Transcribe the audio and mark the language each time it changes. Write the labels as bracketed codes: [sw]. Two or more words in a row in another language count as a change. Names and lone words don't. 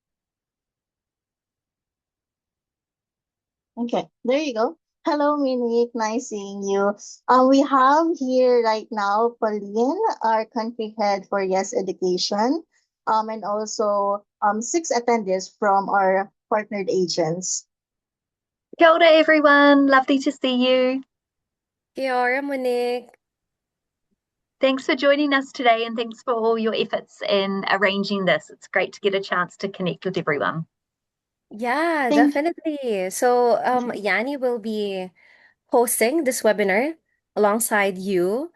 [en] Okay, there you go. Hello, Monique. Nice seeing you. We have here right now Pauline, our country head for Yes Education, and also 6 attendees from our partnered agents. [mi] Kia ora, [en] everyone. Lovely to see you. [mi] Kia ora, [en] Monique. Thanks for joining us today, and thanks for all your efforts in arranging this. It's great to get a chance to connect with everyone. Yeah, Thank definitely. So, you. Yanni will be hosting this webinar alongside you.